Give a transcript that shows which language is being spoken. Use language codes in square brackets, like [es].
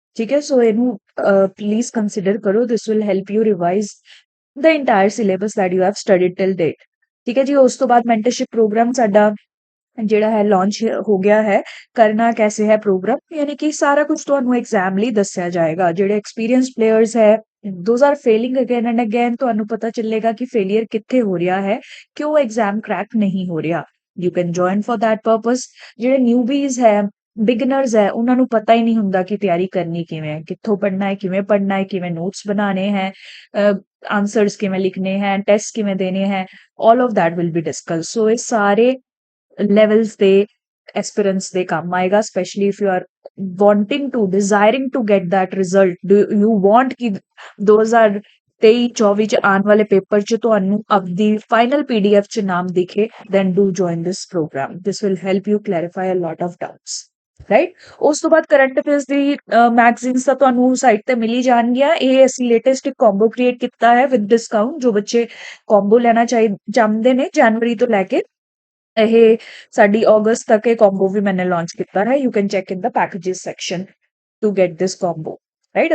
[pa] ਠੀਕ ਹੈ, ਸੋ ਇਹਨੂੰ [en] please consider [pa] ਕਰੋ. [en] This will help you revise the entire syllabus that you have studied till date. [pa] ਠੀਕ ਹੈ ਜੀ। ਉਸ ਤੋਂ ਬਾਅਦ mentorship program ਸਾਡਾ ਜਿਹੜਾ ਹੈ ਲਾਂਚ ਹੋ ਗਿਆ ਹੈ। ਕਰਨਾ ਕੈਸੇ ਹੈ ਪ੍ਰੋਗਰਾਮ, ਯਾਨੀ ਕਿ ਸਾਰਾ ਕੁਝ ਤੁਹਾਨੂੰ ਐਗਜ਼ਾਮ ਲਈ ਦੱਸਿਆ ਜਾਏਗਾ। ਜਿਹੜੇ ਐਕਸਪੀਰੀਅੰਸ ਪਲੇਅਰਸ ਹੈ, [en] those are failing again and again, [pa] ਤੁਹਾਨੂੰ ਪਤਾ ਚੱਲੇਗਾ ਕਿ ਫੇਲਿਅਰ ਕਿੱਥੇ ਹੋ ਰਿਹਾ ਹੈ, ਕਿਉਂ ਐਗਜ਼ਾਮ ਕ੍ਰੈਕ ਨਹੀਂ ਹੋ ਰਿਹਾ। [en] You can join for that purpose. [pa] ਜਿਹੜੇ ਨਿਊਬੀਜ਼ ਹੈ, ਬਿਗਨਰਸ ਹੈ, ਉਹਨਾਂ ਨੂੰ ਪਤਾ ਹੀ ਨਹੀਂ ਹੁੰਦਾ ਕਿ ਤਿਆਰੀ ਕਰਨੀ ਕਿਵੇਂ ਹੈ, ਕਿੱਥੋਂ ਪੜ੍ਹਨਾ ਹੈ, ਕਿਵੇਂ ਨੋਟਸ ਬਣਾਉਣੇ ਹੈ, ਆਨਸਰਸ ਕਿਵੇਂ ਲਿਖਣੇ ਹੈ, ਟੈਸਟ ਕਿਵੇਂ ਦੇਣੇ ਹੈ, [en] all of that will be discussed. [pa] ਸੋ ਇਹ ਸਾਰੇ levels ਦੇ aspirants ਦੇ ਕੰਮ ਆਏਗਾ, [en] especially if you are desiring to get that result. Do you want [pa] ਕਿ 2023-24 ਚ ਆਉਣ ਵਾਲੇ ਪੇਪਰ ਚ ਤੁਹਾਨੂੰ ਆਪਦੀ final PDF ਚ ਨਾਮ ਦਿਖੇ, [en] then do join this program. This will help you clarify a lot of doubts. Right. [pa] ਉਸ ਤੋਂ ਬਾਅਦ ਕਰੰਟ ਅਫੇਅਰਸ ਦੀ ਮੈਗਜ਼ੀਨਸ ਤਾਂ ਤੁਹਾਨੂੰ ਸਾਈਟ ਤੇ ਮਿਲ ਹੀ ਜਾਣਗੀਆਂ। ਇਹ ਅਸੀਂ ਲੇਟੈਸਟ ਇੱਕ ਕੰਬੋ ਕ੍ਰੀਏਟ ਕੀਤਾ ਹੈ [en] With discount. [pa] ਜੋ ਬੱਚੇ ਕੰਬੋ ਲੈਣਾ ਚਾਹੁੰਦੇ ਨੇ ਜਨਵਰੀ ਤੋਂ ਲੈ ਕੇ ਇਹ ਸਾਡੀ ਅਗਸਤ ਤੱਕ ਇਹ ਕੰਬੋ ਵੀ ਮੈਨੇ ਲਾਂਚ ਕੀਤਾ ਹੈ। [en] You can check in the packages section to get this combo, right.